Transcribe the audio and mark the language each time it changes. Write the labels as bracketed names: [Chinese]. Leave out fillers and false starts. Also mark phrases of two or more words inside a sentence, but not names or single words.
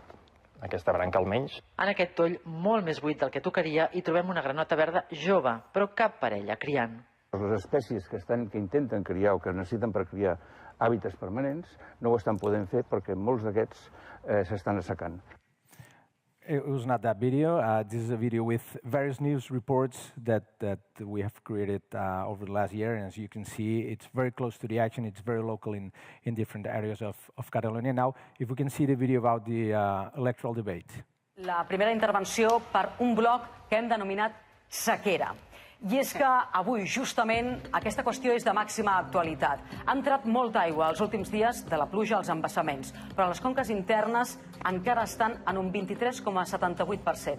[Catalan] Aquesta branca almenys. En aquest toll, molt més buit del que tocaria, hi trobem una granota verda jove, però cap parella criant. Les espècies que intenten criar o que necessiten per criar hàbitats permanents no ho estan podent fer perquè molts d'aquests s'estan assecant. [English] It was not that video. This is a video with various news reports that we have created over the last year. And as you can see, it's very close to the action. It's very local in different areas of Catalonia. Now, if we can see the video about the electoral debate. [Catalan] La primera intervenció per un bloc que hem denominat sequera. I és que avui, justament, aquesta qüestió és de màxima actualitat. Ha entrat molta aigua els últims dies de la pluja als embassaments, però les conques internes encara estan en un 23,78%.